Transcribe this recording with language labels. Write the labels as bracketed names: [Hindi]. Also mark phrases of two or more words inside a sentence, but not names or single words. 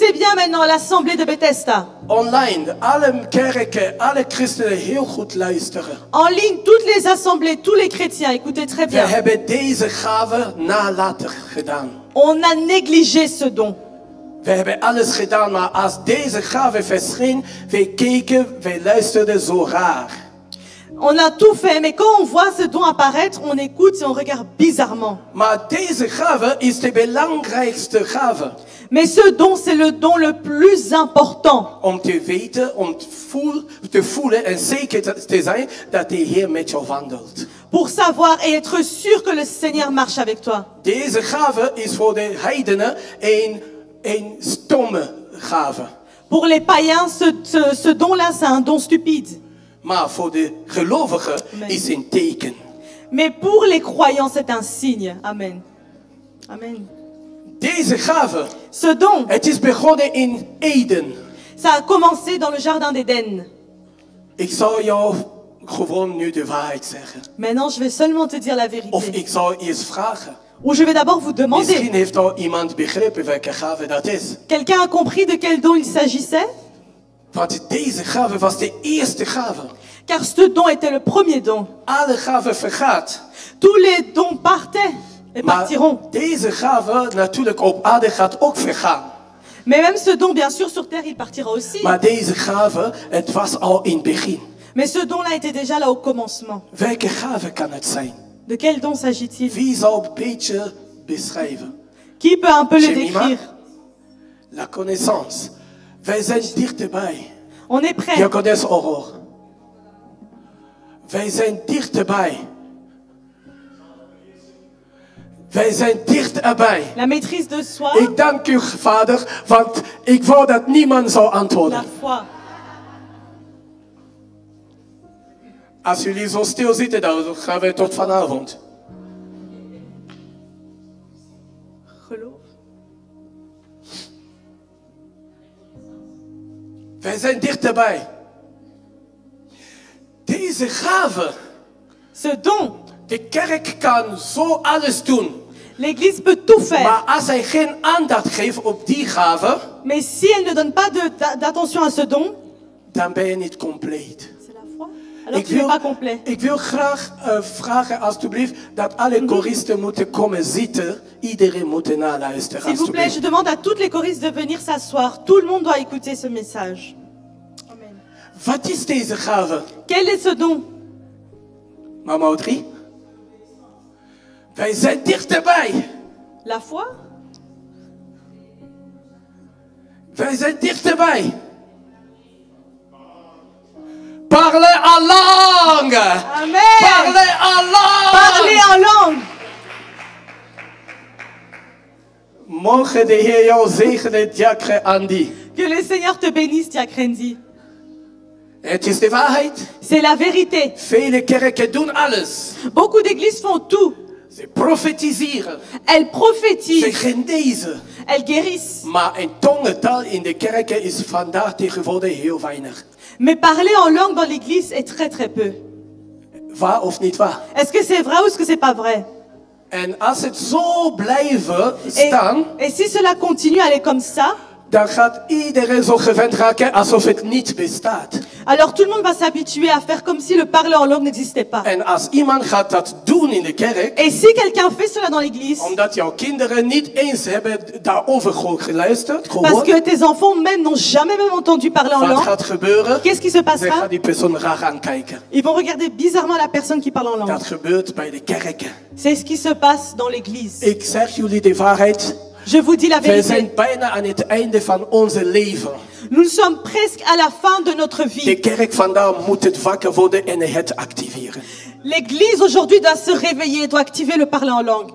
[French] Reviens maintenant à l'assemblée de Bethesda. [Dutch] Online, alle kerken, alle christenen heel goed luisteren. [French] En ligne, toutes les assemblées, tous les chrétiens, écoutez très [Dutch] We [French] bien. [Dutch] hebben deze gave nalatig gedaan. [French] On a négligé ce don. [Dutch] We hebben alles gedaan, maar als deze gave verscheen, wij keken, wij luisterden zo raar. [French] On a tout fait, mais quand on voit ce don apparaître, on écoute et on regarde bizarrement. [Dutch] Maar deze gave is de belangrijkste gave. [French] Mais ce don, c'est le don le plus important. [Dutch] Om te weten, om te voelen en zeker te zijn dat de Heer met jou wandelt. [French] Pour savoir et être sûr que le Seigneur marche avec toi. [Dutch] Deze gave is voor de heidenen een stomme gave. [French] Pour les païens, ce don-là, c'est un don stupide. [Dutch] Maar voor de gelovigen is een teken. [French] Mais pour les croyants, c'est un signe. Amen. Amen. [Dutch] Deze gave, [French] Ce don, [Dutch] het is begonnen in Eden. [French] ça a commencé dans le jardin d'Éden. [Dutch] Ik zal jou gewoon nu de waarheid zeggen. [French] Maintenant, je vais seulement te dire la [Dutch] Of [French] vérité. [Dutch] ik zal eerst vragen. [French] Ou je vais d'abord vous [Dutch] Misschien [French] demander. [Dutch] heeft al iemand begrepen welke gave dat is. [French] Quelqu'un a compris de quel don il s'agissait? [Dutch] Want deze gave was de eerste gave. [French] Car ce don était le premier don. [Dutch] Alle gaven vergaat. [French] Tous les dons partaient et [Dutch] Maar [French] partiront. [Dutch] deze gave natuurlijk op aarde gaat ook vergaan. [French] Mais même ce don, bien sûr, sur terre, il partira aussi. [Dutch] Maar deze gave, het was al in het begin. [French] Mais ce don-là était déjà là au commencement. [Dutch] Welke gave kan het zijn? [French] De quel don s'agit-il? [Dutch] Wie zal een beetje beschrijven? [French] Qui peut un peu le Jemima? décrire? La connaissance. [Dutch] Wij zijn dichterbij. [French] On est prêt. Je connais [Dutch] horror. Wij zijn dichterbij. Wij zijn dichterbij. [French] La maîtrise de soi, [Dutch] Ik dank u, Vader, want ik wou dat niemand zou antwoorden. [French] la foi. [Dutch] Als jullie zo stil zitten, dan gaan we tot vanavond. Geloof. Wij zijn dichterbij. Deze gave. [French] Ce don, [Dutch] De kerk kan zo alles doen. [French] l'Église peut tout faire. [Dutch] Maar als hij geen aandacht geeft op die gave, [French] Mais si elle ne donne pas d'attention à ce don, [Dutch] dan ben je niet compleet. [French] c'est la foi. Alors tu n'es pas complet. [Dutch] Ik wil graag vragen, alstublieft, dat alle koristen moeten komen zitten. Iedereen moet naluisteren, [French] S'il vous plaît, je [Dutch] alstublieft. [French] demande à toutes les choristes de venir s'asseoir. Tout le monde doit écouter ce message. Amen. [Dutch] Wat is deze gave? [French] Quel est ce don? [Dutch] Mama Audrey? Wij zijn dichterbij. [French] La foi? [Dutch] Wij zijn dichterbij. [French] Parlez en langue. Amen. Parlez en langue. Parler en langue. [Dutch] Mogen de Heer jou zegenen, [French] diacre Andy. Que le Seigneur te bénisse, Diakrendi. [Dutch] Het is de waarheid. [French] C'est la vérité. [Dutch] Vele kerken doen alles. [French] Beaucoup d'églises font tout. [Dutch] Ze profetiseren. [French] Elles [Dutch] Ze [French] prophétisent. [Dutch] genezen. [French] Elles guérissent. [Dutch] Maar een tongentaal in de kerken is vandaag tegenwoordig heel weinig. [French] Mais parler en langue dans l'église est très très peu. [Dutch] Waar of niet waar? [French] Est-ce que c'est vrai ou est-ce que c'est pas vrai? [Dutch] En als het zo blijven [French] Et, [Dutch] staan, [French] et si cela continue à aller comme ça, [Dutch] dan gaat iedereen zo gewend raken alsof het niet bestaat. [French] alors tout le monde va s'habituer à faire comme si le parler en langue n'existait pas. [Dutch] En als iemand gaat dat doen in de kerk, [French] Et si quelqu'un fait cela dans l'église, [Dutch] omdat jouw kinderen niet eens hebben daarover geluisterd, [French] parce [Dutch] gehoord, [French] que tes enfants même n'ont jamais même entendu parler en [Dutch] wat [French] langue, [Dutch] gaat gebeuren? [French] qu'est-ce qui se [Dutch] Ze [French] passera? [Dutch] gaan die persoon raar aankijken. [French] Ils vont regarder bizarrement la personne qui parle en langue. [Dutch] Dat gebeurt bij de kerken. [French] C'est ce qui se passe dans l'église. [Dutch] Ik zeg jullie de waarheid. [French] Je vous dis la [Dutch] Wij [French] vérité. [Dutch] zijn bijna aan het einde van onze leven. [French] Nous sommes presque à la fin de notre [Dutch] De [French] vie. [Dutch] kerk vandaag moet het wakker worden en het activeren. [French] L'église aujourd'hui doit se réveiller, doit activer le parler en langue.